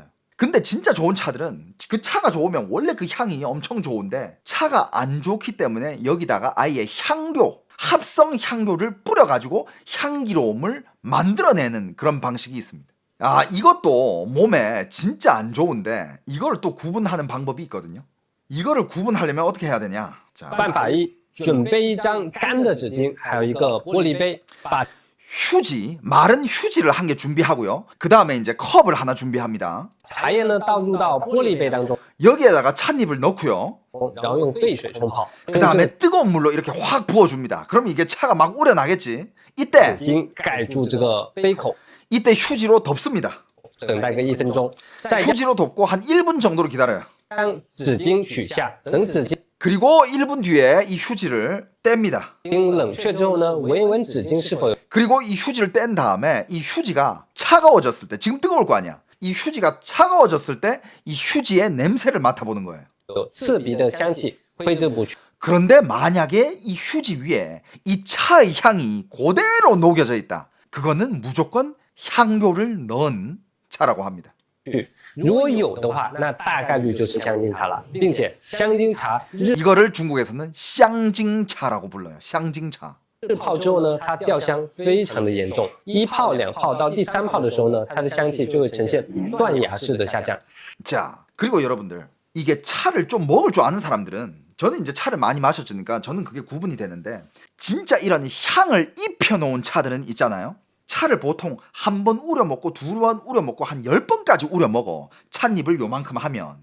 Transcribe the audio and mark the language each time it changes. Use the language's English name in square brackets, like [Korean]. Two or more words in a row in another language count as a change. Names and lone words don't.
[Korean] 근데 진짜 좋은 차들은 그 차가 좋으면 원래 그 향이 엄청 좋은데 차가 안 좋기 때문에 여기다가 아예 향료, 합성 향료를 뿌려가지고 향기로움을 만들어내는 그런 방식이 있습니다. 아, 이것도 몸에 진짜 안 좋은데 이걸 또 구분하는 방법이 있거든요. 이거를 구분하려면 어떻게 해야 되냐? 자, [Chinese] 办法一，准备一张干的纸巾，还有一个玻璃杯，把 [Korean] 휴지, 마른 휴지를 한 개 준비하고요. 그 다음에 이제 컵을 하나 준비합니다. [Chinese] 茶叶呢倒入到玻璃杯当中， [Korean] 여기에다가 찻잎을 넣고요. [Chinese] 然后用沸水冲泡， [Korean] 그 다음에 뜨거운 물로 이렇게 확 부어줍니다. 그럼 이게 차가 막 우려나겠지. [Chinese] 纸 [Korean] 이때 [Chinese] 巾盖住这个杯口， [Korean] 이때 휴지로 덮습니다. [Chinese] 等待个1分钟，再将 [Korean] 휴지로 덮고 한 1분 정도로 기다려요. [Chinese] 纸巾取下，等纸巾 [Korean] 그리고 1분 뒤에 이 휴지를 뗍니다. [Chinese] 冷却之后呢，闻一闻纸巾是否 [Korean] 그리고 이 휴지를 뗀 다음에 이 휴지가 차가워졌을 때, 지금 뜨거울 거 아니야. 이 휴지가 차가워졌을 때 이 휴지의 냄새를 맡아보는 거예요. [Chinese] 有刺鼻的香气挥之不去。 [Korean] 그런데 만약에 이 휴지 위에 이 차의 향이 그대로 녹여져 있다. 그거는 무조건 향료를 넣은 차라고 합니다. [Chinese] 如果有的话，那大概率就是香精茶了，并且香精茶 [Korean] 이거를 중국에서는 쌍징차라고 불러요. 쌍징차. [Chinese] 日泡之后呢，它掉香非常的严重，1泡2泡到第3泡的时候呢，它的香气就会呈现断崖式的下降。 [Korean] 자, 그리고 여러분들, 이게 차를 좀 먹을 줄 아는 사람들은, 저는 이제 차를 많이 마셨으니까 저는 그게 구분이 되는데, 진짜 이런 향을 입혀놓은 차들은 있잖아요. 차를 보통 한 번 우려 먹고 두 번 우려 먹고 한 10번까지 우려 먹어. 찻잎을 요만큼 하면.